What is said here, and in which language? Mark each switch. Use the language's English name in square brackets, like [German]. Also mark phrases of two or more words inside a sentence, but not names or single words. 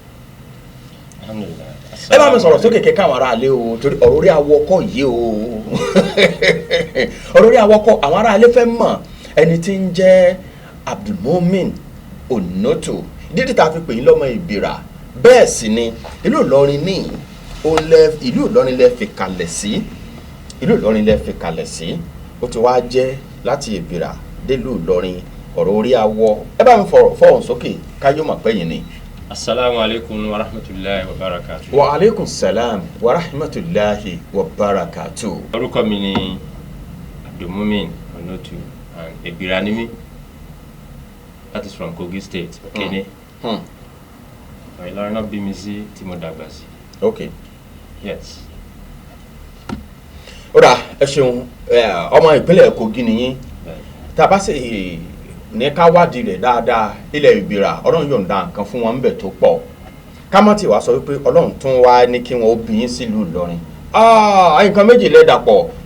[Yoruba] ẹ bá mi sọ̀rọ̀ sókè kẹ́kẹ́ àwọn aráalé o torí ọ̀rọ̀ orí awọkọ̀ yìí o ọ̀rọ̀ orí awọkọ̀ àwọn aráalé fẹ́ mọ̀ ẹni tí ń jẹ́ Abdulmumin Onoto dídí tá a fi pè yín lọ́mọ Ìbìrà bẹ́ẹ̀ sì ni ìlú Ìlọrin ní ìlú Ìlọrin lẹ fi kalẹ̀ sí ìlú Ìlọrin lẹ fi kalẹ̀ sí ó ti wá jẹ́ láti Ìbìrà délùú Ìlọrin ọ̀rọ̀ orí awọ ẹ bá mi fọ̀hùn sókè káyọ̀ mọ̀ pẹ́yìn ni. [Arabic] السلام عليكم ورحمة الله وبركاته. وعليكم السلام ورحمة الله وبركاته. [Yoruba] Orúkọ mi ni Abdulmumin Onoto and Ìbìrà ni mí. [English] That is from Kogi State, Okene. [Yoruba] Ìlọrin náà bí mi sí tí mo dàgbà sí. Okay. Yes. Ó dà ẹ ṣeun ọmọ ìpínlẹ̀ Kogi nìyí. Tá a bá sì ní ká wádìí rẹ̀ dáadáa ilẹ̀ Ìbìrà Ọlọ́run yọ̀ǹda nǹkan fún wọn níbẹ̀ tó pọ̀ ká má ti wá sọ wípé Ọlọ́run tún wá ní kí wọ́n ó bí yín sílùú Ìlọrin nǹkan méjì lè dàpọ̀